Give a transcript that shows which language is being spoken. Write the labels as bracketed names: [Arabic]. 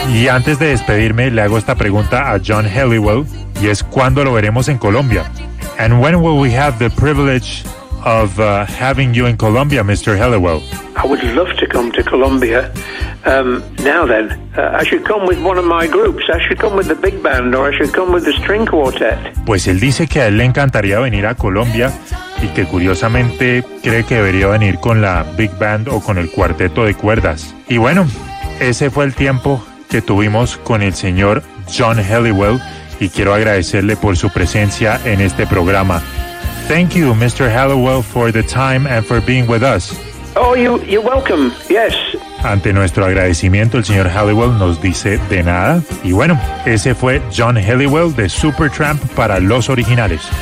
[Spanish] antes de despedirme, le hago esta pregunta a John Helliwell, y es: ¿cuándo lo veremos en Colombia? [English] And when will we have the privilege of having you in Colombia, Mr. Helliwell? I would love to come to Colombia. Now then, I should come with one of my groups. I should come with the big band, or I should come with the string quartet. [Spanish] Pues él dice que a él le encantaría venir a Colombia y que curiosamente cree que debería venir con la big band o con el cuarteto de cuerdas. Y bueno, ese fue el tiempo que tuvimos con el señor John Helliwell, y quiero agradecerle por su presencia en este programa. [English] Thank you, Mr. Helliwell, for the time and for being with us. Oh, you're welcome, yes. [Spanish] Ante nuestro agradecimiento, el señor Helliwell nos dice de nada. Y bueno, ese fue John Helliwell de Supertramp para Los Originales.